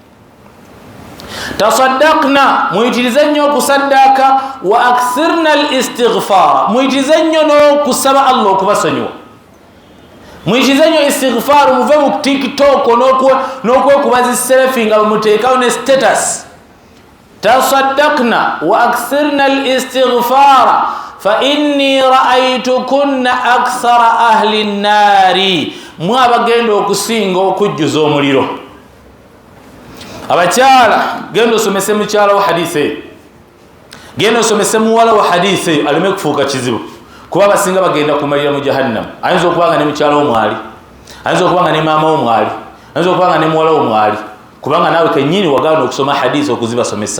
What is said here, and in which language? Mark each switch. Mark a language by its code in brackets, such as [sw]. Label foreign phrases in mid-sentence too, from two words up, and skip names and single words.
[lg] Tasaddaqna, muyitirize nnyo okusaddaaka, [ar] وأكثرن الاستغفار, [lg] muyitirize nnyo n'okusaba Allah okubasonyiwa. Muyitirize nnyo istighfar, muve mu TikTok n'okwekubaza selfie nga muteekawo ne status. [ar] تصدقن وأكثرن الاستغفار فإني رأيتكن أكثر أهل النار, [lg] mwe abagenda okusinga okujjuza omuliro. Abakyala genda osomese mukyala wa hadisi, genda osomese muwala wa hadisi aleme kufuuka kizibu. kuba basinga bagenda kumalira mu jahannam. Ayinza okubanga ne mukyala omwali, ayinza okubanga ne maama omwali, ayinza okubanga ne muwala omwali, kubanga naawe kennyini wagaana okusoma hadisi okuzibasomesa.